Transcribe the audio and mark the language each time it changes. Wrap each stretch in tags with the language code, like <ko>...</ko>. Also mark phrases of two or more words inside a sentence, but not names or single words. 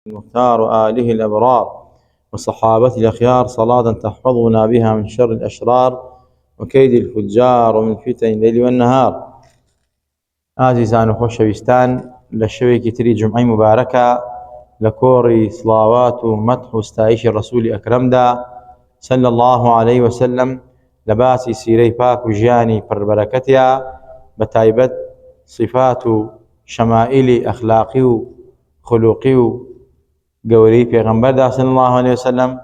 <ar>المختار وآله الأبرار وصحابته الأخيار صلاة تحفظنا بها من شر الأشرار وكيد الفجار ومن فتن الليل والنهار.</ar> <ckb>عزیزان و خۆشەویستان، لە شەوێکی تری جمعەی مبارەکە لە کۆڕی سڵاوات و مەدح و ستایشی ڕەسوولی ئەکرەمدا</ckb> <ar>صلی الله عليه وسلم</ar> <ckb>لە باسی سیرەی پاک و ژیانی پڕبەرەکەتیا بە تایبەت صفات و شەمائلی ئەخلاقی و خولوقی و گەورەی پێغەمبەردا</ckb> <ar>صلی الله عليه وسلم.</ar>